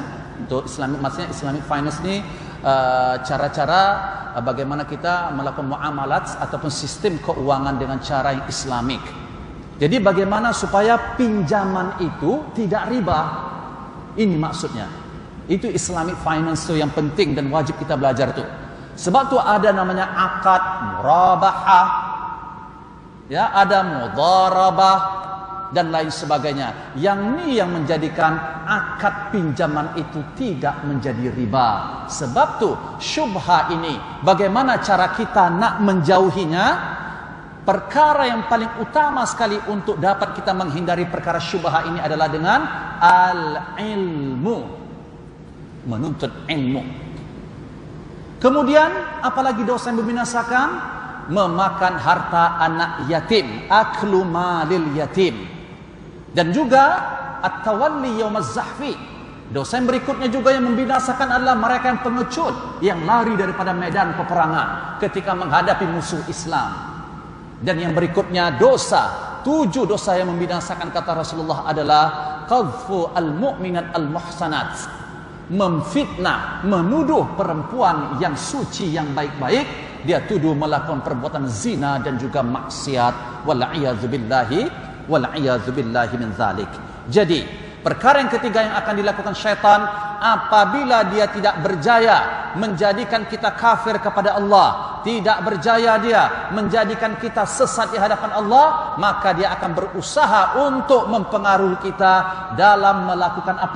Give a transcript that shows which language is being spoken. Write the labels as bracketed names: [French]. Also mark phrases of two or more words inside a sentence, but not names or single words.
[Malay] Untuk Islamic, maksudnya [English] Islamic Finance [Malay] ini cara-cara bagaimana kita melakukan muamalat ataupun sistem keuangan dengan cara yang Islamik. Jadi bagaimana supaya pinjaman itu tidak riba, ini maksudnya. Itu [English] Islamic Finance [Malay] tu yang penting dan wajib kita belajar tu. Sebab tu ada namanya akad murabahah, ya, ada mudharabah dan lain sebagainya. Yang ni yang menjadikan akad pinjaman itu tidak menjadi riba. Sebab tu syubha ini, bagaimana cara kita nak menjauhinya? Perkara yang paling utama sekali untuk dapat kita menghindari perkara syubha ini adalah dengan al-ilmu, menuntut ilmu. Kemudian apalagi dosa yang membinasakan? Memakan harta anak yatim, [Arabic] أكل مال اليتيم. [Malay] Dan juga [Arabic] التولي يوم الزحف. [Malay] Dosa yang berikutnya juga yang membinasakan adalah mereka yang pengecut, yang lari daripada medan peperangan ketika menghadapi musuh Islam. Dan yang berikutnya dosa, 7 dosa yang membinasakan kata Rasulullah adalah [Arabic] قذف المؤمنات المحصنات, [Malay] memfitnah, menuduh perempuan yang suci, yang baik-baik, dia tuduh melakukan perbuatan zina dan juga maksiat. [Arabic] والعياذ بالله من ذلك. [Malay] Jadi perkara yang ketiga yang akan dilakukan syaitan apabila dia tidak berjaya menjadikan kita kafir kepada Allah, tidak berjaya dia menjadikan kita sesat di hadapan Allah, maka dia akan berusaha untuk mempengaruhi kita dalam melakukan apa?